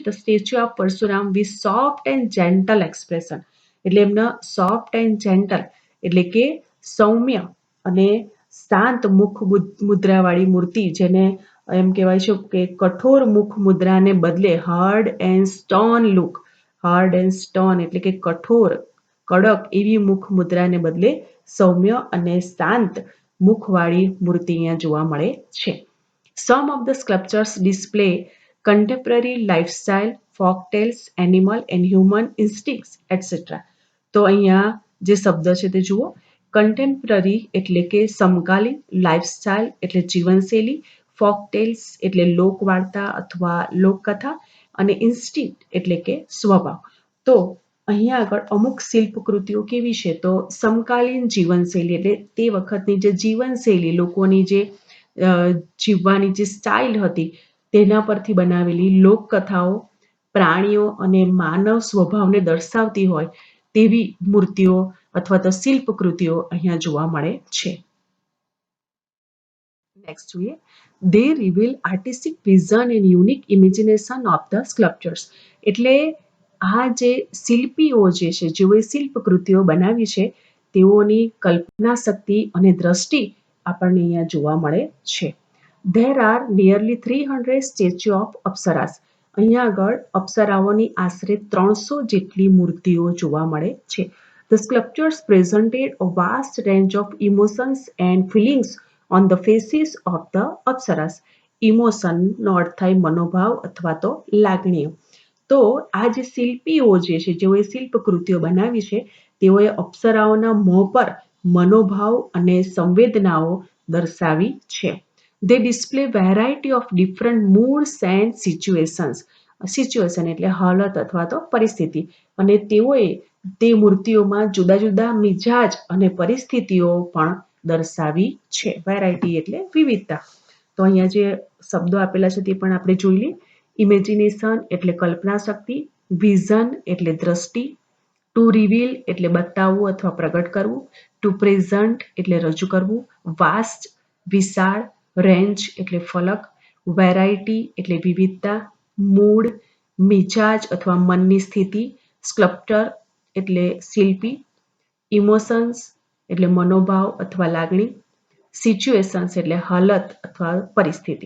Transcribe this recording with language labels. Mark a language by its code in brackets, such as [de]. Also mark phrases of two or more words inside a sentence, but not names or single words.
[en] the statue of Parshuram with soft and gentle expression, [gu] એટલે એમના [en] soft and gentle [gu] એટલે કે સૌમ્ય અને શાંત મુખ મુદ્રાવાળી મૂર્તિ, જેને એમ કહેવાય છે કે કઠોર મુખ મુદ્રાને બદલે [en] hard and stern look, hard and stern [gu] એટલે કે કઠોર કડક એવી મુખ મુદ્રાને બદલે સૌમ્ય અને શાંત મુખવાળી મૂર્તિ અહીંયા જોવા મળે છે. [en] Some of the sculptures display contemporary lifestyle, folk tales, animal and human instincts, etc. [gu] તો અહીંયા જે શબ્દ છે તે જુઓ. કન્ટેમ્પરરી એટલે કે સમકાલીન, લાઇફસ્ટાઇલ એટલે જીવનશૈલી, [en] folk tales [gu] એટલે લોકવાર્તા અથવા લોકકથા, અને ઇન્સ્ટિંક્ટ એટલે કે સ્વભાવ. તો અહીંયા આગળ અમુક શિલ્પકૃતિઓ કેવી છે તો સમકાલીન જીવનશૈલી એટલે તે વખતની જે જીવનશૈલી લોકોની જે જીવવાની જે સ્ટાઇલ હતી તેના પરથી બનાવેલી લોકકથાઓ, પ્રાણીઓ અને માનવ સ્વભાવને દર્શાવતી હોય તેવી મૂર્તિઓ અથવા તો શિલ્પકૃતિઓ અહીંયા જોવા મળે છે. નેક્સ્ટ જોઈએ, [en] they reveal artistic vision and unique imagination of the sculptures. [gu] એટલે આ જે શિલ્પીઓ જે છે જેઓએ શિલ્પકૃતિઓ બનાવી છે તેઓની કલ્પના શક્તિ અને દ્રષ્ટિ આપણને અહીંયા જોવા મળે છે. [en] There are nearly 300 statue of અપ્સરાસ. [gu] અહીંયા આગળ અપ્સરાઓની આશરે 300 જેટલી મૂર્તિઓ જોવા મળે છે. [en] The sculptures presented a vast range of emotions and feelings on the faces of the અપ્સરાસ. [gu] ઇમોશનનો અર્થ થાય મનોભાવ અથવા તો લાગણીઓ. તો આ જે શિલ્પીઓ જે છે જેઓએ શિલ્પકૃતિઓ બનાવી છે તેઓએ અપ્સરાઓના મોં પર મનોભાવ અને સંવેદનાઓ દર્શાવી છે. [en] They display variety of different moods and situations. [gu] સિચ્યુએશન એટલે હાલત અથવા તો પરિસ્થિતિ, અને તેઓએ તે મૂર્તિઓમાં જુદા જુદા મિજાજ અને પરિસ્થિતિઓ પણ દર્શાવી છે. વેરાયટી એટલે વિવિધતા. તો અહીંયા જે શબ્દો આપેલા છે તે પણ આપણે જોઈ લઈએ. ઇમેજિનેશન એટલે કલ્પના શક્તિ, વિઝન એટલે દ્રષ્ટિ, [en] to reveal [gu] એટલે બતાવવું અથવા પ્રગટ કરવું, [en] to present [gu] એટલે રજૂ કરવું, વાસ્ટ વિશાળ, રેન્જ એટલે ફલક, વેરાયટી એટલે વિવિધતા, મૂડ મિજાજ અથવા મનની સ્થિતિ, સ્કલ્પ્ટર એટલે શિલ્પી, ઇમોશન્સ એટલે મનોભાવ અથવા લાગણી, સિચ્યુએશન્સ એટલે હાલત અથવા પરિસ્થિતિ.